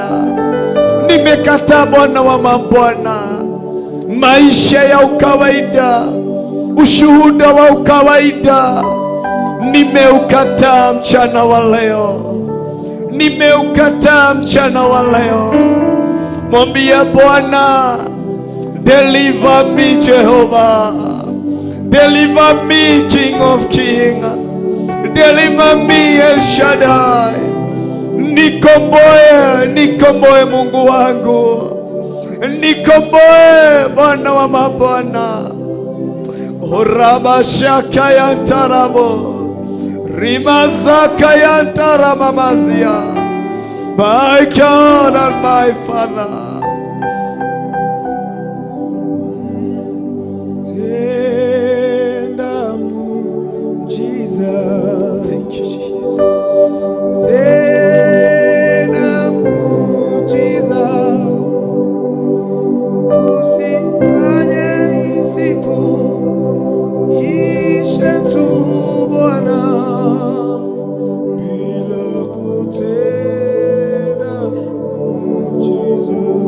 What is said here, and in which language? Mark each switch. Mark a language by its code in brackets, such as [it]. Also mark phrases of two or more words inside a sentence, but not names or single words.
[sw] Nimekataa Bwana wa mabwana, maisha ya ukawaida, ushuhuda wa ukawaida. Nimeukataa mchana wa leo. Nimeukataa mchana wa leo. Mwambie Bwana, [en] deliver me Jehovah. Deliver me King of King. Deliver me El Shaddai. [sw] Nikomboe, nikomboe Mungu wangu. Nikomboe Bwana wa mabwana. Orabashaka yantarabo. Rimazaka yantaramamazia. [en] My God and my Father. [sw] Tenda muujiza. [en] Thank you, Jesus. [sw] Tenda muujiza. Usifanye siku ishe tu Bwana, bila kutenda muujiza.